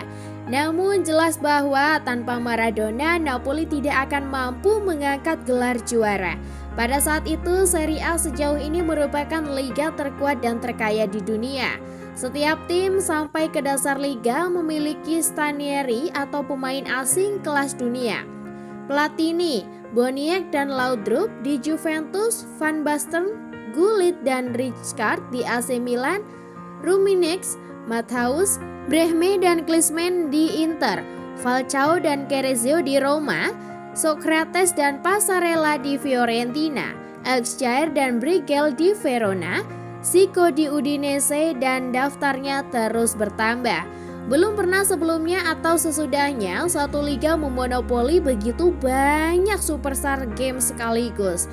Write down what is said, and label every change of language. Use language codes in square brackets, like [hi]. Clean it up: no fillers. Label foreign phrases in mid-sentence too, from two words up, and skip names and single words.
[id] Namun jelas bahwa tanpa Maradona, Napoli tidak akan mampu mengangkat gelar juara. Pada saat itu, Serie A sejauh ini merupakan liga terkuat dan terkaya di dunia. Setiap tim sampai ke dasar liga memiliki Stranieri atau pemain asing kelas dunia. Platini, Boniek dan Laudrup di Juventus, Van Basten, Gullit dan Rijkaard di AC Milan, Rummenigge, Matthaus, Brehme dan Klinsmann di Inter, Falcao dan Ceresio di Roma, Socrates dan Passarella di Fiorentina, Elxjaer dan Brigel di Verona, Zico di Udinese, dan daftarnya terus bertambah. Belum pernah sebelumnya atau sesudahnya satu liga memonopoli begitu banyak [en] superstar game [id] sekaligus.